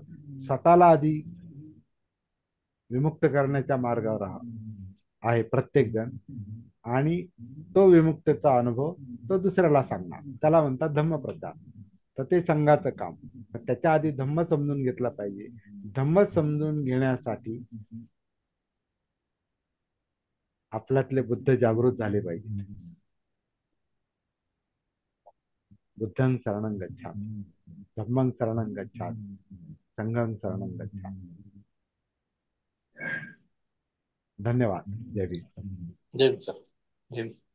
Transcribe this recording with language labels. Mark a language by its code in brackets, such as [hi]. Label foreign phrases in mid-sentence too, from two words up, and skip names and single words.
[mr] स्वतःला आधी विमुक्त करण्याच्या मार्गावर आहे प्रत्येक जण, आणि तो विमुक्तचा अनुभव तो दुसऱ्याला सांगणार, त्याला म्हणतात धम्मप्रचार. तर ते संघाचं काम. तर त्याच्या आधी धम्म समजून घेतला पाहिजे. धम्म समजून घेण्यासाठी आपल्यातले बुद्ध जागृत झाले पाहिजे. [pi] बुद्धं शरणं गच्छामि, धम्मं शरणं गच्छामि, संघं शरणं गच्छामि. [mr] धन्यवाद. जय भीम. जय भीम सर. जय भीम.